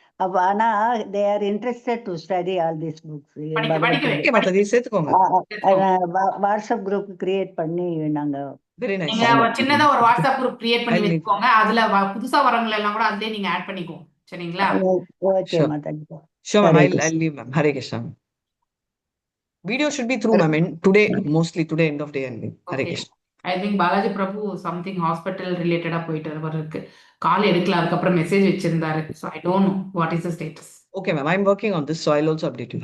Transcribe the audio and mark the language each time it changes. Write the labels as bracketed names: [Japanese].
[Tamil] அப்ப ஆனா [English] They are interested to study all these books. [Tamil] படிக்க மாதாஜி சேர்த்துக்கோங்க. வாட்ஸ்அப் குரூப் கிரியேட் பண்ணி நாங்க வெரி நைஸ். நீங்க சின்னதா ஒரு வாட்ஸ்அப் குரூப் கிரியேட் பண்ணி வச்சுக்கோங்க. அதுல புதுசா வரவங்க எல்லாம் கூட அதுலயே நீங்க ஆட் பண்ணிக்கோங்க. சரிங்களா? Okay Mataji. [English] Sure ma'am, I'll leave ma'am. Hare Krishna. Video should be through ma'am today, mostly today end of day only. Hare Krishna. I think [Tamil] Balaji Prabhu something hospital ரிலேட்டடா போயிட்டு இருக்கு. கால் எடுக்கல, அதுக்கப்புறம் மெசேஜ் வச்சிருந்தாரு. [English] So I don't know what is the status. Okay ma'am, I'm working on this, so I'll also update you.